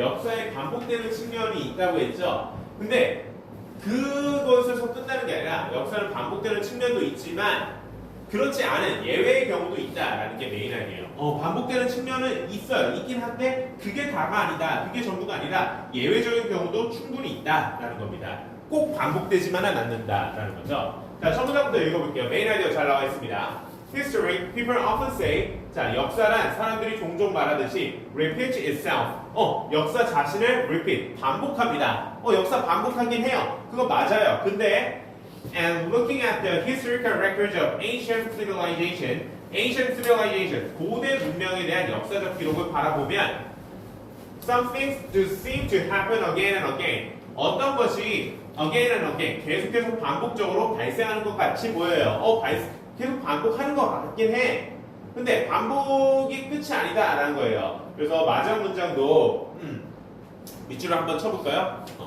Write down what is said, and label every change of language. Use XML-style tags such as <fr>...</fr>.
<ko>역사에 반복되는 측면이 있다고 했죠. 근데 그것에서 끝나는 게 아니라 역사는 반복되는 측면도 있지만 그렇지 않은 예외의 경우도 있다라는 게 메인 아니에요. 반복되는 측면은 있어요. 있긴 한데 그게 다가 아니다. 그게 전부가 아니라 예외적인 경우도 충분히 있다라는 겁니다. 꼭 반복되지만은 않는다라는 거죠. 자, 처음부터 읽어볼게요. 메인 아이디어 잘 나와 있습니다.</ko> <en>History, people often say,</en> <ko>자, 역사란 사람들이 종종 말하듯이</ko> <en>repeat itself.</en> <ko>역사 자신을</ko> <en>repeat,</en> <ko>반복합니다. 역사 반복하긴 해요. 그거 맞아요.</ko> <en>근데 and looking at the historical records of ancient civilization,</en> <ko>고대 문명에 대한 역사적 기록을 바라보면</ko> <en>some things do seem to happen again and again.</en> <ko>어떤 것이</ko> <en>again and again,</en> <ko>계속해서 반복적으로 발생하는 것 같이 보여요. 계속 반복하는 것 같긴 해. 근데 반복이 끝이 아니다라는 거예요. 그래서 마지막 문장도 밑줄을 한번 쳐볼까요?</ko>